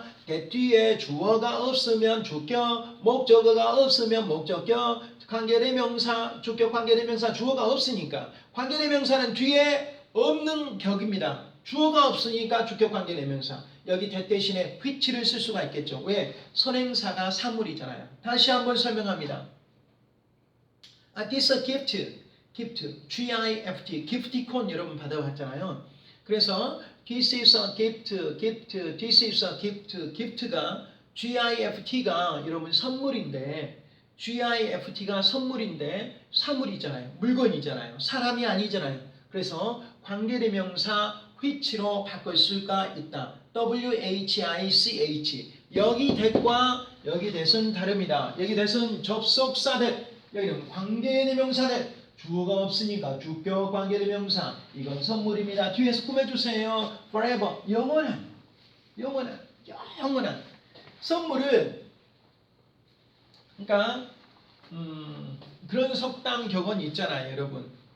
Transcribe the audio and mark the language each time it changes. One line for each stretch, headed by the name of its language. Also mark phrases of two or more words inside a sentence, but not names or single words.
Korean: that 뒤에 주어가 없으면 주격, 목적어가 없으면 목적격, 관계대명사, 주격 관계대명사 주어가 없으니까 관계대명사는 뒤에 없는 격입니다. 주어가 없으니까 주격관계 대명사. 여기 that 대신에 which를 쓸 수가 있겠죠. 왜? 선행사가 사물이잖아요. 다시 한번 설명합니다.
English: This is a gift. G-I-F-T.
Korean: 기프티콘 여러분 받아봤잖아요.
English: 그래서 this is a gift. This is a gift.
Korean: gift가 G-I-F-T가 여러분 선물인데 G-I-F-T가 선물인데 사물이잖아요. 물건이잖아요. 사람이 아니잖아요. 그래서 관계대명사 which로 바꿀 수가 있다. W-H-I-C-H. 여기 that과 여기 that은 다릅니다. 여기 that은 접속사 that. 여기는 관계대명사 that. 주어가 없으니까 주격 관계대명사. 이건 선물입니다. 뒤에서 꾸며주세요. forever. 영원한. 선물은 그러니까 그런 속담 격언이 있잖아요, 여러분.